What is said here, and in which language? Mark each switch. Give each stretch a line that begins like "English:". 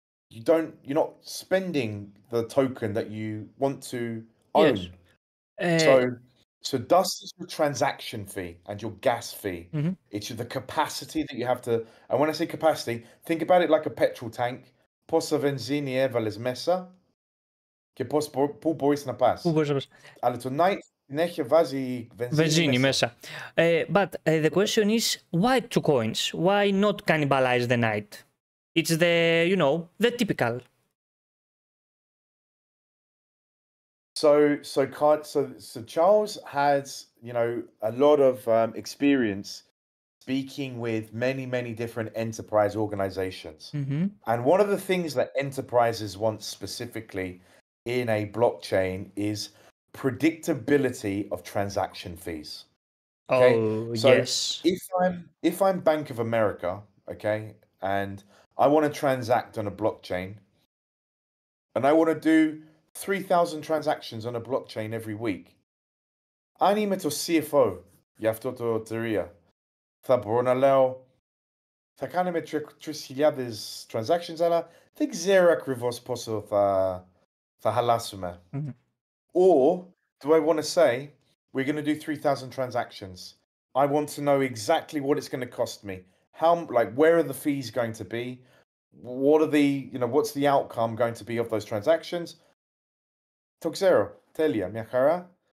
English: You're not spending the token that you want to own. Yes. So Dust is your transaction fee and your gas fee. It's the capacity that you have to... And when I say capacity, think about it like a petrol tank.
Greek: Πόσα βενζίνη έβαλες μέσα και πού μπορείς να πας. Αλλά το Night συνέχεια βάζει βενζίνη μέσα.
English: But the question is, why two coins? Why not cannibalize the Night? It's the typical... So Charles has, a lot of experience speaking with many different enterprise organizations. And one of the things that enterprises want specifically in a blockchain is predictability of transaction fees. Okay? Oh, so yes. If I'm Bank of America, okay, and I want to transact on a blockchain, and I want to do 3,000 transactions on a blockchain every week.
Greek: Αν είμαι το CFO για αυτό το εταιρεία, θα μπορώ να λέω θα κάνουμε 3,000 transactions, αλλά δεν ξέρω ακριβώς πόσο θα χαλάσουμε.
English: Or do I want to say we're going to do 3,000 transactions? I want to know exactly what it's going to cost me. Where are the fees going to be? What are what's the outcome going to be of those transactions?
Greek: Το ξέρω. Τέλεια. Μια χαρά.